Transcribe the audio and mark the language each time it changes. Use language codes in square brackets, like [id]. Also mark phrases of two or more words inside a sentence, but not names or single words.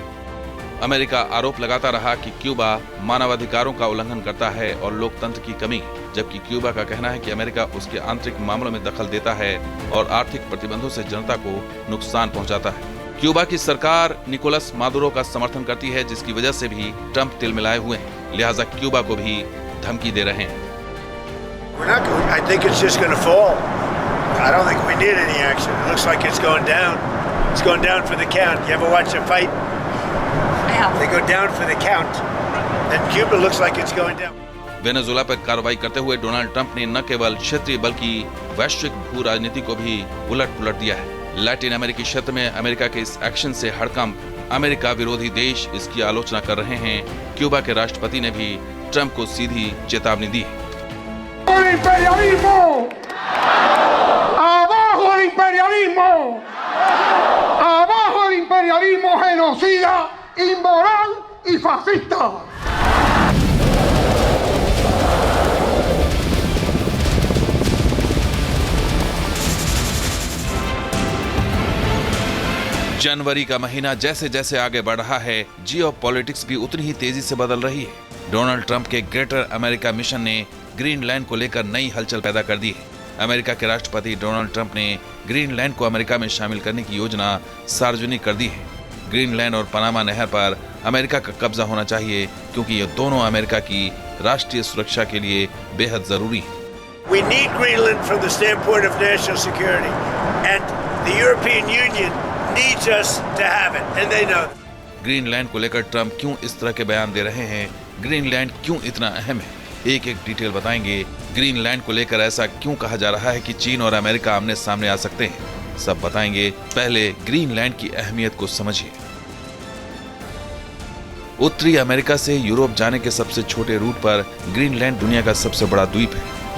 [hi] अमेरिका आरोप लगाता रहा कि क्यूबा मानवाधिकारों का उल्लंघन करता है और लोकतंत्र की कमी, जबकि क्यूबा का कहना है कि अमेरिका उसके आंतरिक मामलों में दखल देता है और आर्थिक प्रतिबंधों से जनता को नुकसान पहुंचाता है। क्यूबा की सरकार निकोलस मादुरो का समर्थन करती है, जिसकी वजह से भी ट्रंप तिलमिलाए हुए हैं। लिहाजा क्यूबा को भी धमकी दे रहे हैं। [en] I think it's just going to fall. I don't think we need any action. It looks like it's going down. It's going down for the count. You ever watch a fight? Yeah. They go down for the count. And Cuba looks like it's going down. [hi] वेनेजुएला पर कार्रवाई करते हुए डोनाल्ड ट्रंप ने न केवल क्षेत्रीय बल्कि वैश्विक भू राजनीति को भी उलट-पुलट दिया है। लैटिन अमेरिकी क्षेत्र में अमेरिका के इस एक्शन से हड़कंप अमेरिका विरोधी देश इसकी आलोचना कर रहे हैं। क्यूबा के राष्ट्रपति ने भी ट्रंप को सीधी चेतावनी दी है। [es] imperialismo! ¡Abajo el imperialismo! ¡Abajo el imperialismo genocida, inmoral y fascista! [hi] जनवरी का महीना जैसे जैसे आगे बढ़ रहा है, जियोपॉलिटिक्स भी उतनी ही तेजी से बदल रही है। डोनाल्ड ट्रंप के ग्रेटर अमेरिका मिशन ने ग्रीनलैंड को लेकर नई हलचल पैदा कर दी है। अमेरिका के राष्ट्रपति डोनाल्ड ट्रंप ने ग्रीनलैंड को अमेरिका में शामिल करने की योजना सार्वजनिक कर दी है। ग्रीनलैंड और पनामा नहर पर अमेरिका का कब्जा होना चाहिए, क्योंकि ये दोनों अमेरिका की राष्ट्रीय सुरक्षा के लिए बेहद जरूरी है। [en] We need Greenland from the standpoint of national security, and the European Union needs us to have it, and they know. [hi] ग्रीनलैंड को लेकर ट्रंप क्यों इस तरह के बयान दे रहे हैं? ग्रीनलैंड क्यों इतना अहम है? एक एक डिटेल बताएंगे। ग्रीनलैंड को लेकर ऐसा क्यों कहा जा रहा है कि चीन और अमेरिका आमने सामने आ सकते हैं? सब बताएंगे। पहले ग्रीनलैंड की अहमियत को समझिए। उत्तरी अमेरिका से यूरोप जाने के सबसे छोटे रूट पर ग्रीनलैंड दुनिया का सबसे बड़ा द्वीप है।